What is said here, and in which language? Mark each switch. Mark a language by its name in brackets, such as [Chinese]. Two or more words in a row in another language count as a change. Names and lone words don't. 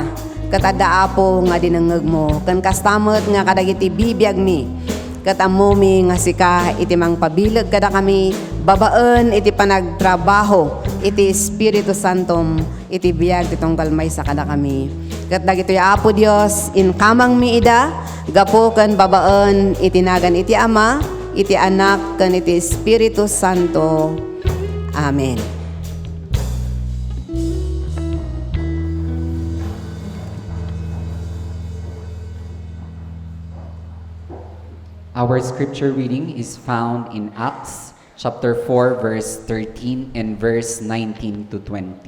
[Iloko] Katada apo nga dinangeg mo kan kastamot nga kadagiti bibiyag mi ket ammo mi nga sika iti mangpabilag kada kami babaen iti panagtrabaho iti Espiritu Santom iti biag ti tunggal maysa kada kami ket dagitoy apo Dios inkamang mi ida gapo ken babaen iti nagan iti Ama iti Anak ken iti Espiritu Santo. Amen. [English] Our scripture reading is found in Acts chapter 4 verse 13 and verse 19 to 20.